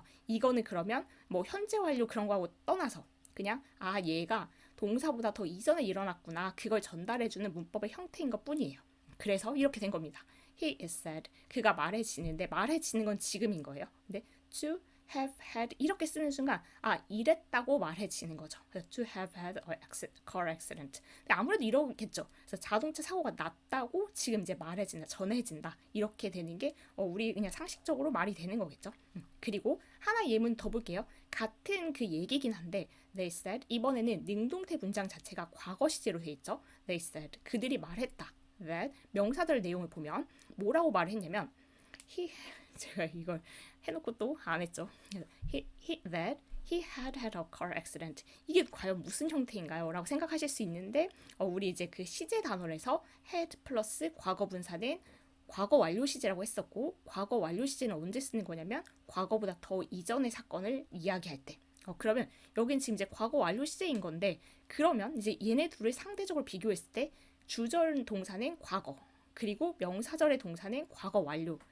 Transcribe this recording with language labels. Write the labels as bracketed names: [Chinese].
[Korean] 이거는 그러면 뭐 현재 완료 그런 거하고 떠나서 그냥 얘가 동사보다 더 이전에 일어났구나. 그걸 전달해주는 문법의 형태인 것 뿐이에요. 그래서 이렇게 된 겁니다. [English] He is said. [Korean] 그가 말해지는데 말해지는 건 지금인 거예요. 근데 [English] to have had [Korean] 이렇게 쓰는 순간 이랬다고 말해지는 거죠. [English] 그래서 to have had a car accident. [Korean] 근데 아무래도 이러겠죠. 그래서 자동차 사고가 났다고 지금 이제 말해진다, 전해진다 이렇게 되는 게 우리 그냥 상식적으로 말이 되는 거겠죠. 그리고 하나 예문 더 볼게요. 같은 그 얘기긴 한데 [English] they said [Korean] 이번에는 능동태 문장 자체가 과거 시제로 돼 있죠. they said 그들이 말했다. that 명사절 내용을 보면 뭐라고 말했냐면 제가 이걸 해놓고 또 안 했죠. [English] that he had had a car accident. [Korean] 이게 과연 무슨 형태인가요? 라고 생각하실 수 있는데 우리 이제 그 시제 단어에서 had 플러스 과거분사는 과거 완료 시제라고 했었고 과거 완료 시제는 언제 쓰는 거냐면 과거보다 더 이전의 사건을 이야기할 때. 그러면 여긴 지금 이제 과거 완료 시제인 건데 그러면 이제 얘네 둘을 상대적으로 비교했을 때 주절 동사는 과거 그리고 명사절의 동사는 과거 완료.